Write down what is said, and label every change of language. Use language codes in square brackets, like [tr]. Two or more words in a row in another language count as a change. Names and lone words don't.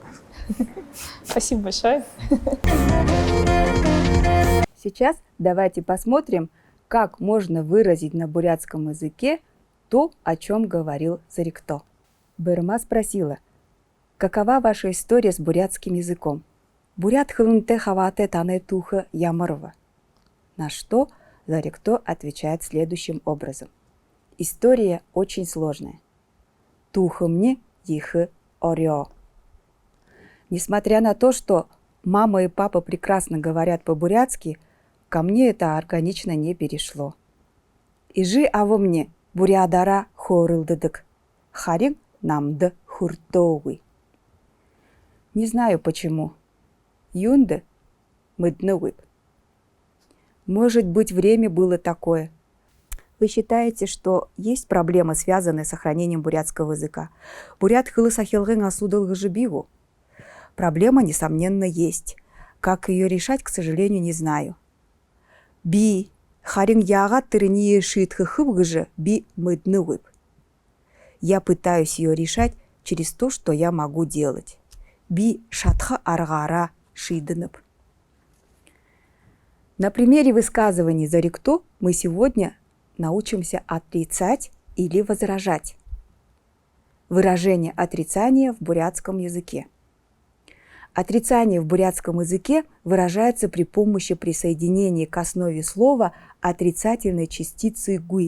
[ru] Спасибо большое. Сейчас давайте посмотрим, как можно выразить на бурятском языке то, о чем говорил Зарикто. Бырма спросила: какова ваша история с бурятским языком? [bua] Бурят хылынте хавате тане туха ямарова. [ru] На что Зарикто отвечает следующим образом. История очень сложная. [bua] Тухымни ихы орё. [ru] Несмотря на то, что мама и папа прекрасно говорят по-бурятски, ко мне это органично не перешло. [bua] Ижи аво мне бурядара хорылдыдык, харин намды хуртоуи. [ru] Не знаю почему. [bua] Юнды мыднывып. [ru] Может быть, время было такое. Вы считаете, что есть проблемы, связанные с сохранением бурятского языка? [bua] Бурят хылы сахилгын асудылгы жибиву. [ru] Проблема, несомненно, есть. Как ее решать, к сожалению, не знаю. [bua] Би харин яга тырни шитхы хывгыжы би мыднывып. [ru] Я пытаюсь ее решать через то, что я могу делать. [bua] би шатха аргара шидынып. [ru] На примере высказываний «заректо» мы сегодня научимся отрицать или возражать. Выражение отрицания в бурятском языке. Отрицание в бурятском языке выражается при помощи присоединения к основе слова отрицательной частицы «гуй».